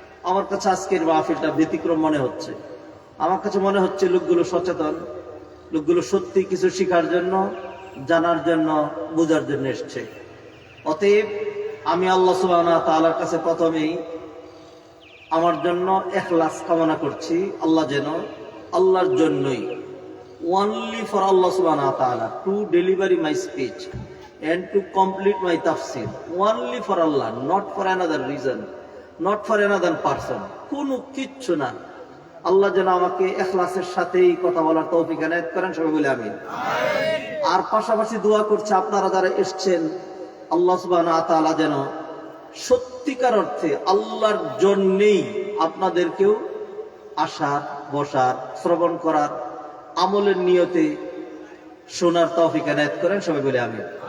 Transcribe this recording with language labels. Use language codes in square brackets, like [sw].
[bn] আমার কাছে আজকের মাহফিলটা ব্যতিক্রম মনে হচ্ছে। আমার কাছে মনে হচ্ছে লোকগুলো সচেতন, লোকগুলো সত্যি কিছু শেখার জন্য, জানার জন্য, বোঝার জন্য এসছে। অতএব আমি আল্লাহ সুবহানাহু ওয়া তাআলার কাছে প্রথমেই আমার জন্য ইখলাস কামনা করছি। আল্লাহ যেন আল্লাহর জন্যই, [en] only for Allah subhanahu wa ta'ala, to deliver my speech and to complete my tafsir, only for Allah, not for another reason, not for another person, [bn] কোনো কিচ্ছু না। আল্লাহ যেন আমাকে ইখলাসের সাথেই কথা বলার তৌফিক এনায়েত করেন, সবাই বলে আমিন। আর পাশাপাশি দোয়া করছে আপনারা যারা এসছেন, আল্লাহ সুবহানাহু ওয়া তাআলা যেন সত্যিকার অর্থে আল্লাহর জন্যেই আপনাদেরকেও আসার, বসার, শ্রবণ করার, আমলের নিয়তে শোনার তৌফিক এনায়েত করেন, সবাই বলে আমিন।